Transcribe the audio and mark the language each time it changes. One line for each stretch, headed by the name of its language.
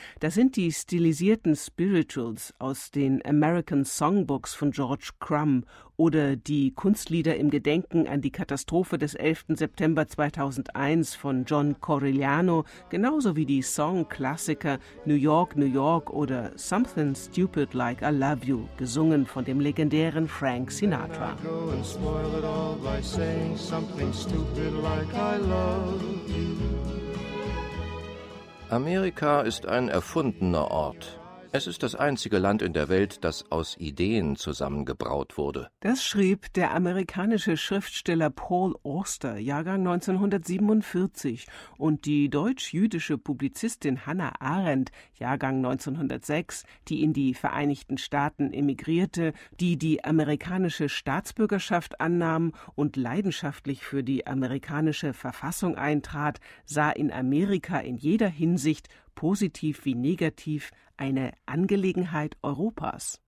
German: Da sind die stilisierten Spirituals aus den American Songbooks von George Crumb oder die Kunstlieder im Gedenken an die Katastrophe des 11. September 2001 von John Corigliano, genauso wie die Song-Klassiker »New York, New York« oder »Something Stupid Like I Love You«, gesungen von dem legendären Frank Sinatra.
English: And I go and spoil it all by saying something stupid like I love you.
German: Amerika ist ein erfundener Ort. Es ist das einzige Land in der Welt, das aus Ideen zusammengebraut wurde. Das schrieb der amerikanische Schriftsteller Paul Auster, Jahrgang 1947, und die deutsch-jüdische Publizistin Hannah Arendt, Jahrgang 1906, die in die Vereinigten Staaten emigrierte, die amerikanische Staatsbürgerschaft annahm und leidenschaftlich für die amerikanische Verfassung eintrat, sah in Amerika in jeder Hinsicht, positiv wie negativ, eine Angelegenheit Europas.